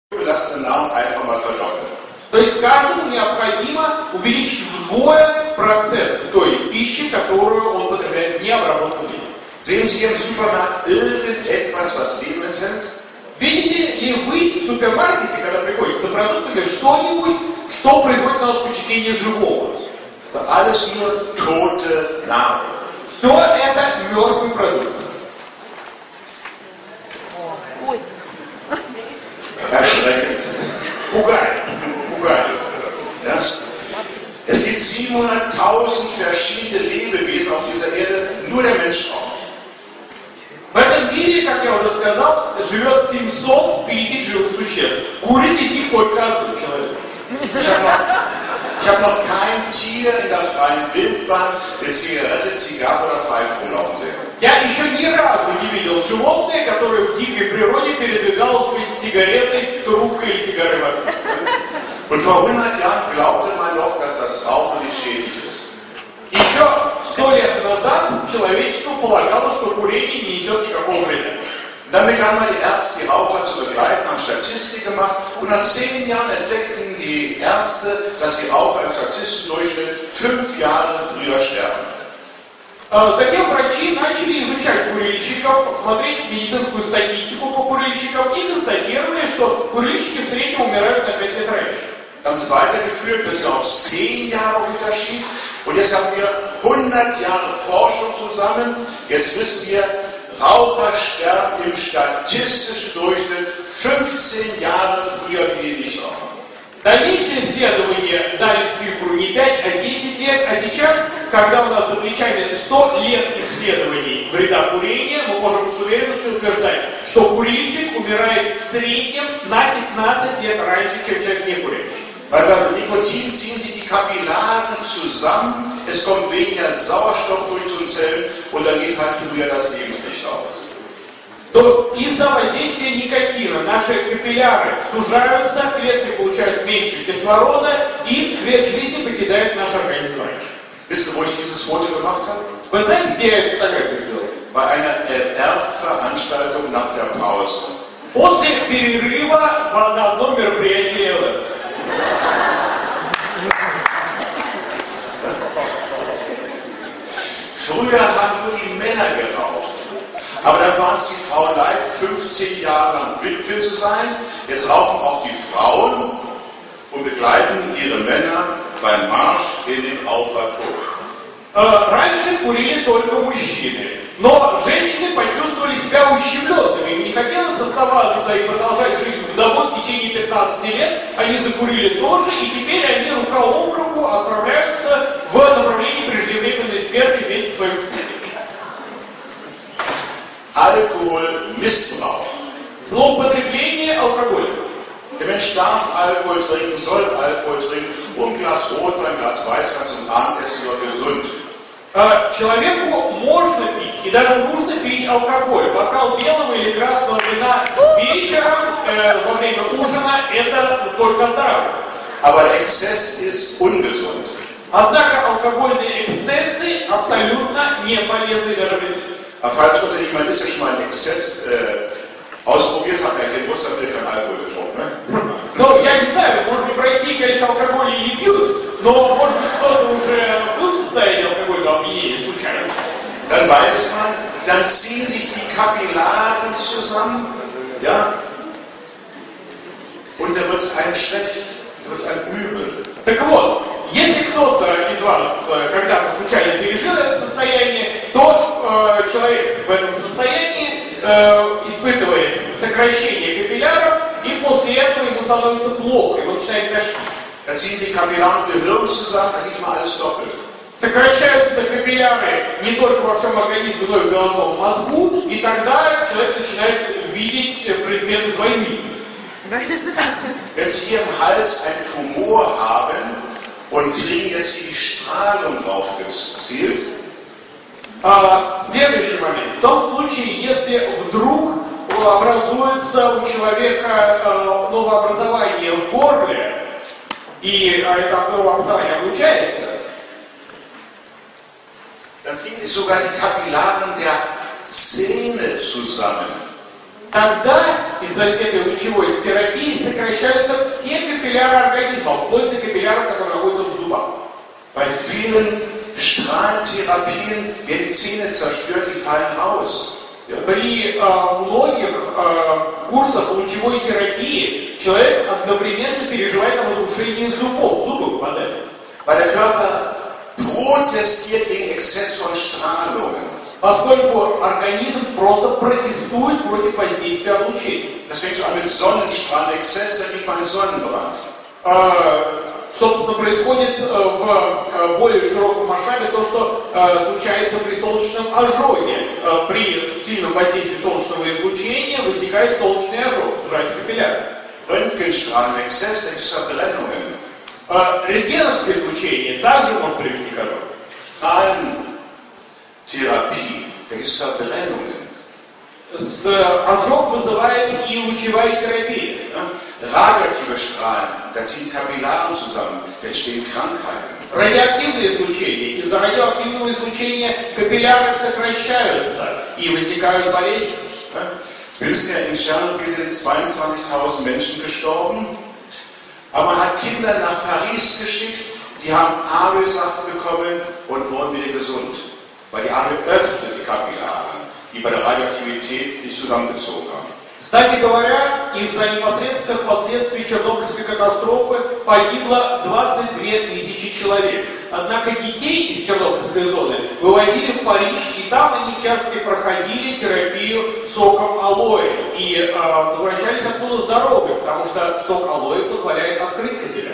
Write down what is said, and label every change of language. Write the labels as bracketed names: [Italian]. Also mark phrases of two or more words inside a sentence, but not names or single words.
[German] belasteten Nahrung einfach mal verdoppeln. [Russian] То есть каждому необходимо увеличить вдвое процент той пищи, которую он потребляет в необработанном виде. [German] Sehen Sie im Supermarkt irgendetwas, was Leben enthält? [Russian] Видите ли вы в супермаркете, когда приходите за продуктами, что-нибудь, что производит на вас впечатление живого? [German] Alles nur tote Nahrung. [Russian] Все это мертвый продукт. [German] Erschreckend. [Russian] Пугает. Пугает. [German] Ja? Es gibt 700.000 verschiedene Lebewesen auf dieser Erde, nur der Mensch auch. [Russian] В этом мире, как я уже сказал, живет 700 тысяч живых существ. Курит из них только один человек. [German] Ich habe noch kein Tier in der freien Wildbahn eine Zigarette, Zigarre oder Pfeife rumlaufen sehen. [Russian] Я еще ни разу не видел животное, которое в дикой природе передвигалось без сигареты, трубкой или сигарой вокруг. [German] Und vor 100 Jahren glaubte man noch, dass das Rauchen nicht schädlich ist. [Russian] Еще 100 лет назад человечество полагало, что курение не несет никакого вреда. [German] Dann begannen mal die Ärzte, die Raucher zu begleiten, haben Statistik gemacht und nach 10 Jahren entdeckten die Ärzte, dass die Raucher im Statistendurchschnitt 5 Jahre früher sterben. [Russian] Затем врачи начали изучать курильщиков, смотреть медицинскую статистику по курильщикам и констатировали, что курильщики в среднем умирают на 5 лет раньше. [German] Dann haben sie weitergeführt, bis auf 10 Jahre Unterschied. Und jetzt haben wir 100 Jahre Forschung zusammen. Jetzt wissen wir, Raucher sterben im statistischen Durchschnitt 15 Jahre früher wie die Nichtraucher. [Russian] Дальнейшие исследования дали цифру не 5, а 10 лет, а сейчас, когда у нас за плечами 100 лет исследований вреда курения, мы можем с уверенностью утверждать, что курильщик умирает в среднем на 15 лет раньше, чем человек не курящий. [German] Weil beim Nikotin ziehen sich die Kapillaren zusammen, es kommt weniger Sauerstoff durch die Zellen und dann geht halt früher das Lebenslicht auf. [Russian] То из-за воздействия никотина наши капилляры сужаются, клетки получают меньше кислорода и свет жизни покидает наш организм раньше. [German] Wisst ihr, wo ich dieses Foto gemacht habe? [Russian] Вы знаете, где я эту фотографию сделал? [German] Bei einer LR-Veranstaltung nach der Pause. [Russian] После перерыва на одном мероприятии ЛР. [German] Früher haben nur die Männer geraucht. Aber dann waren es die Frauen leid, 15 Jahre lang Witwe zu sein. Jetzt rauchen auch die Frauen und begleiten ihre Männer beim Marsch in den Rauchertod. [Russian] Раньше курили только мужчины, но женщины почувствовали себя ущемленными. Им не хотелось оставаться и продолжать жизнь вдовой в течение 15 лет. Они закурили тоже, и теперь они рука об руку отправляются в направлении преждевременной смерти вместе со своим спутником. [German] Alkoholmissbrauch. [Russian] Злоупотребление алкоголем. [German] Der Mensch darf Alkohol trinken, soll Alkohol trinken. Und ein Glas Rotwein, ein Glas Weißwein zum Abendessen war gesund. [Russian] Человеку можно пить, и даже нужно пить алкоголь. Бокал белого или красного вина вечером во время ужина – это только здоровье. [German] Aber der Exzess ist ungesund. [Russian] Однако алкогольные эксцессы абсолютно не полезны и даже вредны. [German] Falls unter jemand ist, der schon mal einen Exzess ausprobiert hat, er kennt Russland, der kein Alkohol getrunken, ne? [Russian] Но я не знаю, может быть в России, конечно, алкоголь и не пьют, но может быть кто-то уже был в состоянии алкогольного опьянения случайно. [German] Dann weiß man, dann ziehen sich die Kapillaren zusammen, ja, und da wird es einem schlecht, da wird es einem übel. [Russian] Так вот, если кто-то из вас когда-то случайно пережил это состояние, то человек в этом состоянии испытывает сокращение капилляров, и после этого ему становится плохо, его начинает тошнить. [German] Dann ziehen die Kapillaren im Gehirn zusammen, da sieht man alles doppelt. [Russian] Сокращаются капилляры не только во всем организме, но и в головном мозгу, и тогда человек начинает видеть предметы двойные. [German] Wenn Sie hier im Hals einen Tumor haben und kriegen jetzt hier die Strahlung drauf gezielt, [Russian] следующий момент. В том случае, если вдруг образуется у человека новообразование в горле, и это новообразование облучается, [German] dann ziehen sich sogar die Kapillaren der Zähne zusammen. [Russian] Тогда из-за этой лучевой терапии сокращаются все капилляры организма, вплоть до капилляров, которые находятся в зубах. [German] Bei vielen Strahlentherapien werden die Zähne zerstört, die fallen raus. Ja? [Russian] При многих курсах лучевой терапии человек одновременно переживает разрушение зубов, зубы выпадают. [German] Weil der Körper protestiert gegen Exzess von Strahlungen. [Russian] Поскольку организм просто протестует против воздействия облучения. [German] Das fängt schon an mit Sonnenstrahlenexzess, da kriegt man einen Sonnenbrand. [Russian] Собственно, происходит в более широком масштабе то, что случается при солнечном ожоге. При сильном воздействии солнечного излучения возникает солнечный ожог, сужаются капилляры. [German] Röntgenstrahlenexzess, da gibt es Verbrennungen. [Russian] Рентгеновское излучение также может привести к ожогу. [German] Therapie, da gibt es Verbrennungen. [Russian] Ожог вызывает и лучевая терапия. [German] Radioaktive Strahlen, da ziehen Kapillaren zusammen, da entstehen Krankheiten. [Russian] Радиоактивное излучение. Из-за радиоактивного излучения капилляры сокращаются и возникают болезни. [German] Wir wissen ja, in Tschernobyl sind 22.000 Menschen gestorben, aber man hat Kinder nach Paris geschickt, die haben Aloesaft bekommen und wurden wieder gesund. Weil die Aloe öffnet die Kapillaren, die bei der Radioaktivität sich zusammengezogen haben. [Russian] Кстати говоря, из-за непосредственных последствий Чернобыльской катастрофы погибло 22 тысячи человек. Однако детей из Чернобыльской зоны вывозили в Париж, и там они в частности проходили терапию соком алоэ. И возвращались оттуда здоровыми, потому что сок алоэ позволяет открыть капилляр.